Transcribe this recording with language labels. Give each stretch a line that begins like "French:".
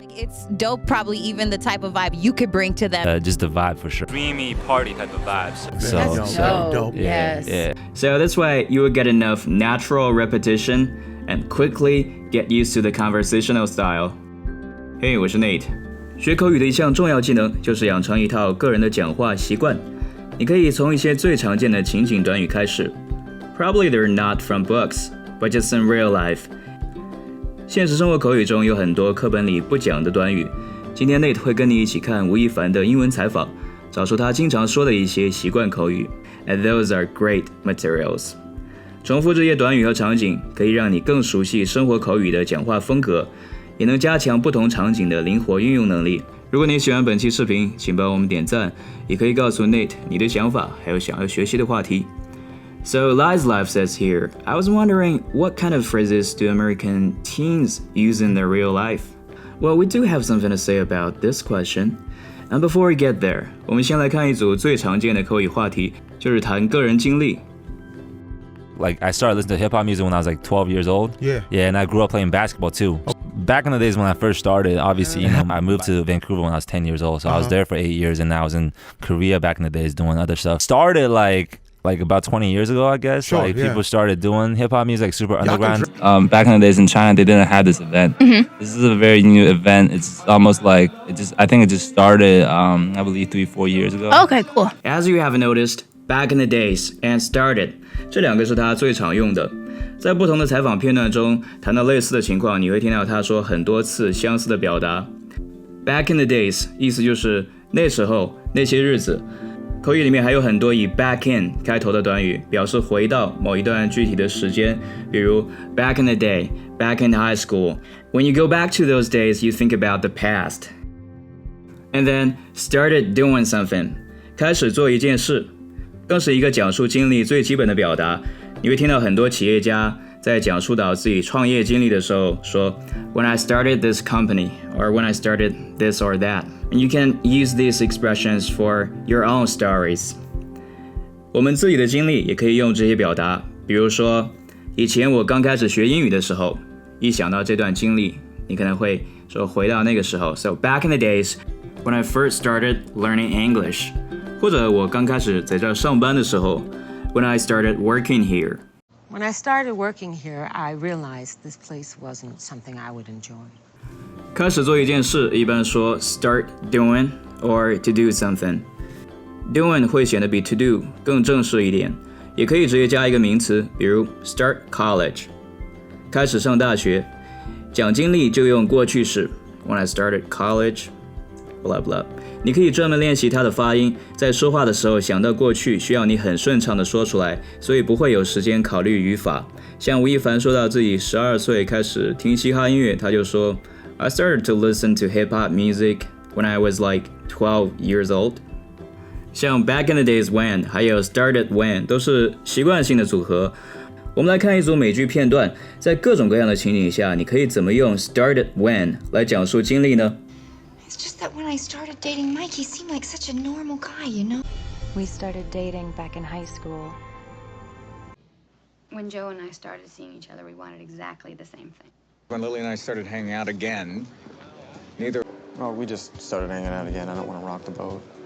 English: It's dope, probably even the type of vibe you could bring to them. Just the vibe for sure. Dreamy party type of vibes. That's dope. Yeah, Yes. yeah. So that's why you will get enough natural repetition and quickly get used to the conversational style. Hey,
Chinese: 我是 Nate。学口语的一项重要技能就是养成一套个人的讲话习惯。你可以从一些最常见的情景短语开始。
English: Probably they're not from books, but just in real life.
Chinese: 现实生活口语中有很多课本里不讲的短语。今天 Nate 会跟你一起看吴亦凡的英文采访，找出他经常说的一些习惯口语。
English: And those are great materials.
Chinese: 重复这些短语和场景，可以让你更熟悉生活口语的讲话风格，也能加强不同场景的灵活运用能力。如果你喜欢本期视频，请帮我们点赞，也可以告诉 Nate 你的想法，还有想要学習的話題。
English: So Lies Life says here, I was wondering what kind of phrases do American teens use in their real life? Well, we do have something to say about this question. And before we get there,
Chinese: 我们先来看一组最常见的口语话题，就是谈个人经历。
English: Like I started listening to hip hop music when I was like 12 years old. Yeah. Yeah, and I grew up playing basketball too. Back in the days when I first started, obviously, I moved to Vancouver when I was 10 years old. So I was there for 8 years, and I was in Korea back in the days doing other stuff. Started like about 20 years ago, I guess. Sure, People started doing hip hop music, like super underground. Back in the days in China, they didn't have this event. This is a very new event. It's almost like I think it just started, I believe 3-4 years ago. Okay, cool. As you have noticed, back in the days and started
Chinese: 这两个是他最常用的。在不同的采访片段中谈到类似的情况，你会听到他说很多次相似的表达。
English: Back in the days
Chinese: 意思就是那时候那些日子。口语里面还有很多以
English: back in
Chinese: 开头的短语，表示回到某一段具体的时间，比如
English: back in the day, back in high school. When you go back to those days, you think about the past. And then started doing something.
Chinese: 开始做一件事，更是一个讲述经历最基本的表达。你会听到很多企业家在讲述到自己创业经历的时候说
English: When I started this company, or when I started this or that. And you can use these expressions for your own stories.
Chinese: 我们自己的经历也可以用这些表达，比如说以前我刚开始学英语的时候，一想到这段经历，你可能会说回到那个时候。
English: So back in the days when I first started learning English.
Chinese: 或者我刚开始在这上班的时候
English: When I started working here. When I started working here, I realized this place wasn't something I would enjoy.
Chinese: 开始做一件事一般说
English: start doing or to do something. Doing
Chinese: 会显得比
English: to do
Chinese: 更正式一点，也可以直接加一个名词，比如
English: start college.
Chinese: 开始上大学。讲经历就用过去式
English: When I started college, blah blah.
Chinese: 你可以专门练习它的发音，在说话的时候想到过去需要你很顺畅的说出来，所以不会有时间考虑语法。像吴亦凡说到自己12岁开始听嘻哈音乐，他就说
English: I started to listen to hip-hop music when I was like 12 years old.
Chinese: 像
English: back in the days when
Chinese: 还有
English: started when
Chinese: 都是习惯性的组合。我们来看一组美剧片段，在各种各样的情景下，你可以怎么用
English: started when
Chinese: 来讲述经历呢
English: It's just that when I started dating Mike, he seemed like such a normal guy, you know? We started dating back in high school. When Joe and I started seeing each other, we wanted exactly the same thing. When Lily and I started hanging out again, neither... Oh, we just started hanging out again. I don't want to rock the boat.